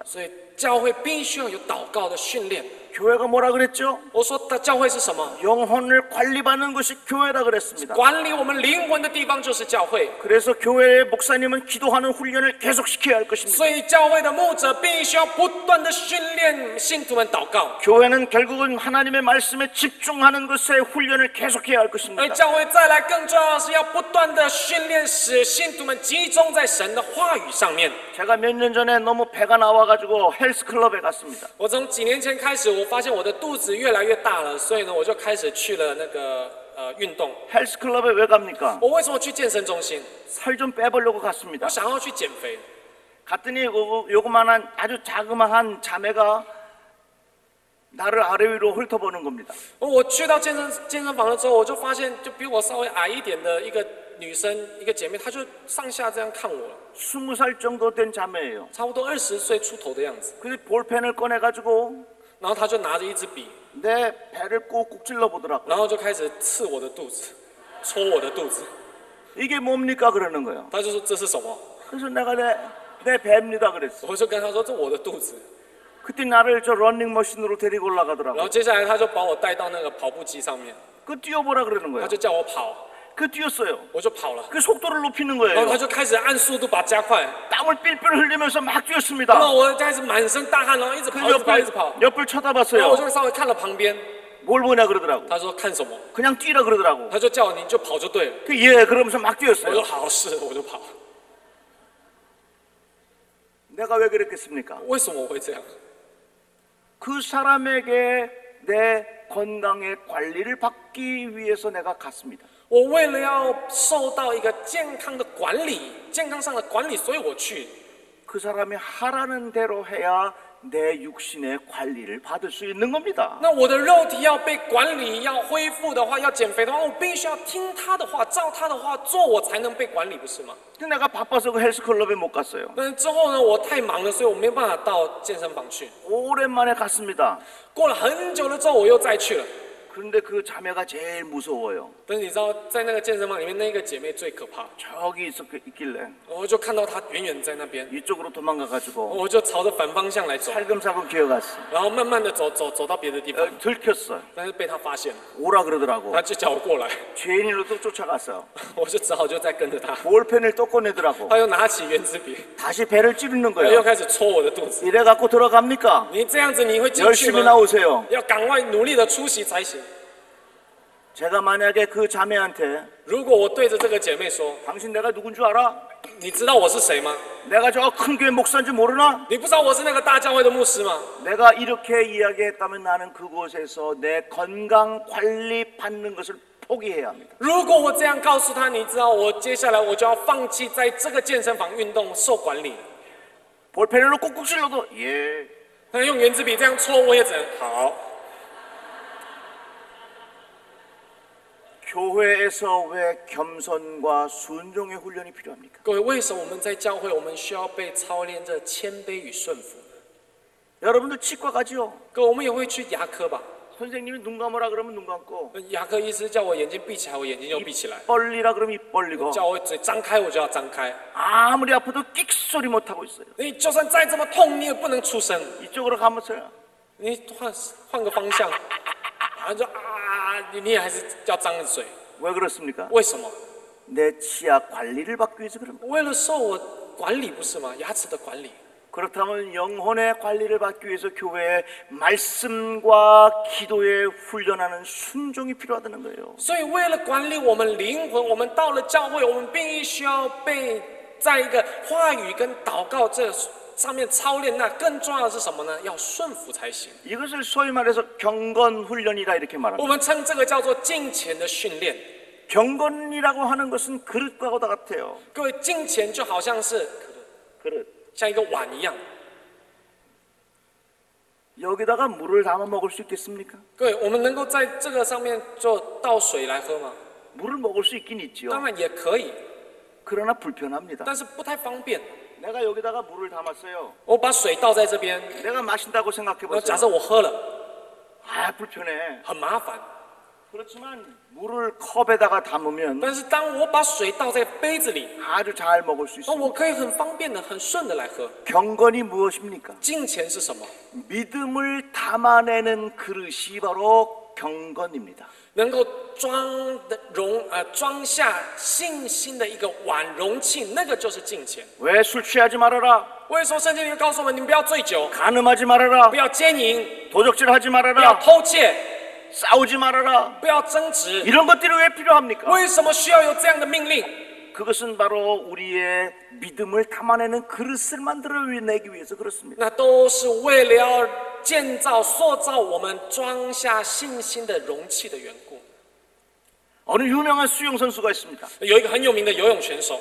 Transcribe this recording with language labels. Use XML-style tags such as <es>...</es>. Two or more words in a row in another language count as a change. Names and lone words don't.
<zh>所以教会必须要有祷告的训练。</zh> <ko>교회가 뭐라 그랬죠?</ko> <zh>我说的教会是什么？</zh> <ko>영혼을 관리받는 것이 교회라 그랬습니다.</ko> <zh>管理我们灵魂的地方就是教会。</zh> <ko>그래서 교회의 목사님은 기도하는 훈련을 계속시켜야 할 것입니다.</ko> <zh>所以教会的牧者必须要不断的训练信徒们祷告，</zh> <ko>교회는 결국은 하나님의 말씀에 집중하는 것에 훈련을 계속해야 할</ko> <zh>而</zh> <ko>것입니다.</ko> <zh>教会再来更重要的是要不断的训练，使信徒们集中在神的话语上面。</zh> <ko>제가 몇 년 전에 너무 배가 나와가지고 헬스클럽에 갔습니다.</ko> <zh>我从几年前开始，我发现我的肚子越来越大了，所以呢，我就开始去了那个运动。</zh> <ko>헬스클럽에 왜 갑니까?</ko> <zh>我为什么去健身中心？</zh> <ko>살 좀 빼보려고 갔습니다.</ko> <zh>我想要去减肥。</zh> <ko>갔더니 요거만한 아주 자그마한 자매가 나를 아래 위로 훑어보는 겁니다.</ko> <zh>我去到健身房了之后，我就发现，就比我稍微矮一点的一个女生，一个姐妹，她就上下这样看我了，</zh> <ko>20살 정도 된 자매예요.</ko> <zh>差不多20岁出头的样子。</zh> <ko>근데 볼펜을 꺼내가지고</ko> <zh>然后她就拿着一支笔，</zh> <ko>내 배를 꾹꾹 찔러보더라고요.</ko> <zh>然后就开始刺我的肚子，戳我的肚子。</zh> <ko>이게 뭡니까 그러는 거예요.</ko> <zh>她就说这是什么？</zh> <ko>그래서 내가 내 배입니다 그랬어.</ko> <zh>我就跟她说这我的肚子。</zh> <ko>그때 나를 저 런닝머신으로 데리고</ko> <zh>然</zh> <ko>올라가더라고요.</ko> <zh>后接下来她就把我带到那个跑步机上面，</zh> <ko>그 뛰어보라 그러는</ko> <zh>她</zh> <ko>거예요.</ko> <zh>就叫我跑，</zh> <ko>그 뛰었어요.</ko> <zh>我就跑了。</zh> <ko>그 속도를 높이는</ko> <zh>然后</zh> <ko>거예요.</ko> <zh>她就开始按速度把它加快，</zh> <ko>땀을 삘삘 흘리면서 막</ko> <zh>然</zh> <ko>뛰었습니다.</ko> <zh>后我开始满身大汗，然后一直</zh> <ko>그</ko> <zh>跑，一直跑，一直跑。</zh> <ko>옆을</ko> <zh>然后我</zh> <ko>쳐다봤어요.</ko> <zh>就稍微看了旁边，</zh> <ko>뭘 보냐 그러더라고.</ko> <zh>她说看什么？</zh> <ko>그냥 뛰라 그러더라고.</ko> <zh>她就叫我你就跑就对了。</zh> <ko>그 예 그러면서 막</ko> <zh>我</zh> <ko>뛰었어요.</ko> <zh>说好是，我就跑。</zh> <ko>내가 왜 그랬겠습니까?</ko> <zh>为什么我会这样？</zh> <ko>그 사람에게 내 건강의 관리를 받기 위해서 내가 갔습니다.</ko> <zh>我为了要受到一个健康的管理，健康上的管理，所以我去。</zh> <ko>그 사람이 하라는 대로 해야 내 육신의 관리를 받을 수 있는 겁니다.</ko> <zh>那我的肉体要被管理，要恢复的话，要减肥的话，我必须要听他的话，照他的话做，我才能被管理，不是吗？</zh> <ko>근데 내가 바빠서 그 헬스클럽에 못 갔어요.</ko> <zh>但是之后呢，我太忙了，所以我没有办法到健身房去。</zh> <ko>오랜만에 갔습니다.</ko> <zh>过了很久了之后，我又再去了。</zh> <ko>그런데 그 자매가 제일 무서워요.</ko> <zh>但是你知道，在那个健身房里面，那个姐妹最可怕。</zh> <ko>저기 있길래</ko> <zh>我就看到她远远在那边，</zh> <ko>이쪽으로 도망가가지고</ko> <zh>我就朝着反方向来走，</zh> <ko>살금살금 기어갔어.</ko> <zh>然后慢慢的走到别的地方，</zh> <ko>들켰어.</ko> <zh>但是被她发现了，</zh> <ko>오라 그러더라고.</ko> <zh>她就叫我过来，</zh> <ko>죄인으로 또 쫓아갔어.</ko> <zh>我就只好就再跟着她。</zh> <ko>볼펜을 또 꺼내더라고.</ko> <zh>她又拿起圆珠笔，</zh> <ko>다시 배를 찌르는</ko> <zh>她又</zh> <ko>거예요.</ko> <zh>开始戳我的肚子。</zh> <ko>이래 갖고 들어갑니까?</ko> <zh>你这样子你会进去</zh> <ko>열심히</ko> <zh>吗？</zh> <ko>나오세요.</ko> <zh>要赶快努力的出席才行。</zh> <ko>제가 만약에 그 자매한테</ko> <zh>如果我对着这个姐妹说，</zh> <ko>당신 내가 누군 줄 알아?</ko> <zh>你知道我是谁吗？</zh> <ko>내가 저 큰 교회 목사인지 모르나?</ko> <zh>你不知道我是那个大教会的牧师吗？</zh> <ko>내가 이렇게 이야기했다면 나는 그곳에서 내 건강 관리 받는 것을 포기해야 합니다.</ko> <zh>如果我这样告诉他，你知道我接下来我就要放弃在这个健身房运动受管理。</zh> <ko>볼펜으로 꾹꾹 찔러도 예.</ko> <zh>他用圆珠笔这样戳，我也只能好。</zh> <ko>교회에서 왜 겸손과 순종의 훈련이 필요합니까?</ko> <zh>各位，为什么我们在教会，我们需要被操练这谦卑与顺服？</zh> <ko>여러분들 치과 가지요.</ko> <zh>各位，我们也会去牙科吧？</zh> <ko>선생님이 눈 감으라 그러면 눈 감고</ko> <zh>牙科医师叫我眼睛闭起来，我眼睛就闭起来；</zh> <ko>벌리라 그러면 입 벌리고</ko> <zh>叫我嘴张开，我就要张开。</zh> <ko>아무리 아파도 끽 소리 못 하고 있어요.</ko> <zh>你就算再这么痛，你也不能出声。</zh> <ko>이쪽으로 가면서요.</ko> <zh>你换个方向，啊就你也还是要张着嘴。</zh> <ko>왜 그렇습니까?</ko> <zh>为什么？</zh> <ko>내 치아 관리를 받기 위해서 그런 거예요.</ko> <zh>为了受我管理，不是吗？牙齿的管理。</zh> <ko>그렇다면 영혼의 관리를 받기 위해서 교회에 말씀과 기도에 훈련하는 순종이 필요하다는 거예요.</ko> <zh>所以，为了管理我们灵魂，我们到了教会，我们必须要被在一个话语跟祷告这上面操练。那更重要的是什么呢？要顺服才行。</zh> <ko>이것을 소위 말해서 경건 훈련이라 이렇게</ko> <zh>我</zh> <ko>말합니다.</ko> <zh>们称这个叫做敬虔的训练。</zh> <ko>경건이라고 하는 것은 그릇과 같아요.</ko> <zh>各位，敬虔就好像是</zh> <ko>그릇.</ko> <zh>像一个碗一样。</zh> <ko>여기다가 물을 담아 먹을 수 있겠습니까?</ko> <zh>各位，我们能够在这个上面就倒水来喝吗？</zh> <ko>물을 먹을 수 있긴 있지요.</ko> <zh>当然也可以，</zh> <ko>그러나 불편합니다.</ko> <zh>但是不太方便。</zh> <ko>내가 여기다가 물을 담았어요.</ko> <zh>我把水倒在这边，</zh> <ko>내가 마신다고 생각해</ko> <zh>假</zh> <ko>보세요.</ko> <zh>设我喝了，</zh> <ko>아, 불편해.</ko> <zh>很麻烦。</zh> <ko>그렇지만 물을 컵에다가 담으면</ko> <zh>但是当我把水倒在杯子里，</zh> <ko>아주 잘 먹을 수</ko> <zh>那</zh> <ko>있습니다.</ko> <zh>我可以很方便的、很顺的来喝。</zh> <ko>경건이 무엇입니까?</ko> <zh>敬虔是什么？</zh> <ko>믿음을 담아내는 그릇이 바로 경건입니다.</ko> <zh>能够装下信心的一个碗容器，那个就是敬虔。</zh> <ko>왜 술 취하지 말아라.</ko> <zh>为什么圣经里面告诉我们，你们不要醉酒，</zh> <ko>간음하지 말아라.</ko> <zh>不要奸淫，</zh> <ko>도적질하지</ko> <zh>不要</zh> <ko>말아라.</ko> <zh>偷窃，</zh> <ko>싸우지 말아라.</ko> <zh>不要争执？</zh> <ko>이런 것들이 왜 필요합니까?</ko> <zh>为什么需要有这样的命令？</zh> <ko>그것은 바로 우리의 믿음을 담아내는 그릇을 만들어내기 위해서 그렇습니다.</ko> <zh>那都是为了要建造、塑造我们装下信心的容器的缘故。</zh> <ko>어느 유명한 수영 선수가 있습니다.</ko> <zh>有一个很有名的游泳选手，</zh>